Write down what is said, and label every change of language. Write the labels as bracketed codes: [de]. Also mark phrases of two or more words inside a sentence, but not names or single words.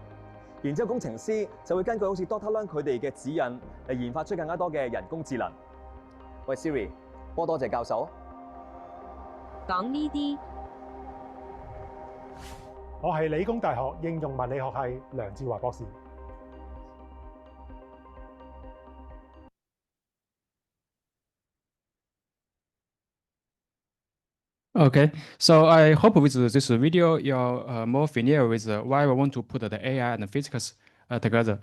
[yue] 然之後工程師就會根據好似 Dr. Leung 佢哋嘅指引嚟研發出更加多嘅人工智能。喂 Siri， 幫我多謝教授。講呢啲。我係理工大學應用物理學系梁志華博士。 [en] Okay, so I hope with this video you're more familiar with why we want to put the AI and the physics together.